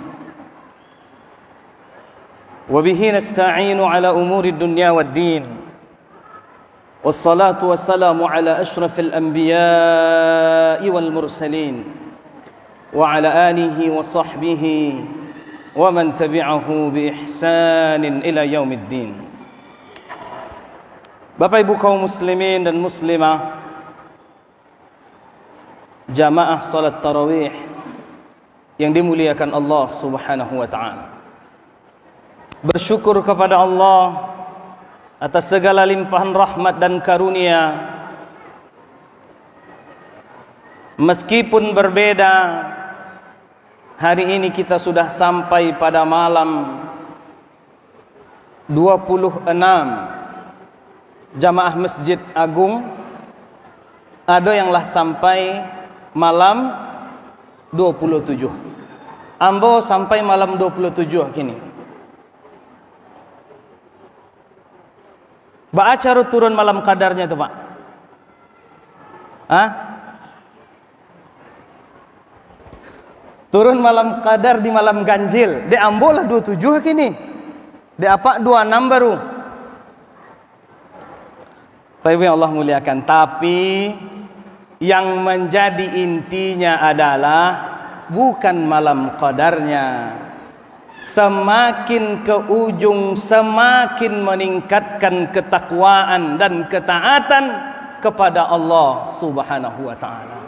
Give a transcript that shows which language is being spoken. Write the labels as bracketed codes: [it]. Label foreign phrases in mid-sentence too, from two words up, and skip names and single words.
[ar] وبه نستعين على أمور الدنيا والدين. والصلاة والسلام على أشرف الأنبياء والمرسلين. وعلى آله وصحبه ومن تبعه بإحسان إلى يوم الدين. [id] Bapak Ibu kaum muslimin dan muslimah, jamaah salat tarawih yang dimuliakan Allah [ar] سبحانه وتعالى. [id] Bersyukur kepada Allah atas segala limpahan rahmat dan karunia. Meskipun berbeda, hari ini kita sudah sampai pada malam 26 Jamaah Masjid Agung. [min] Ada yang lah sampai malam 27. Ambo sampai malam 27 kini. [id] Baca turun malam kadarnya itu, Pak. Turun malam kadar di malam ganjil. [min] De Ambo lah 27 kini. De apa 26 baru. [id] Bapak Ibu yang Allah muliakan, tapi yang menjadi intinya adalah bukan malam qadarnya. Semakin ke ujung, semakin meningkatkan ketakwaan dan ketaatan kepada Allah [ar] سبحانه وتعالى.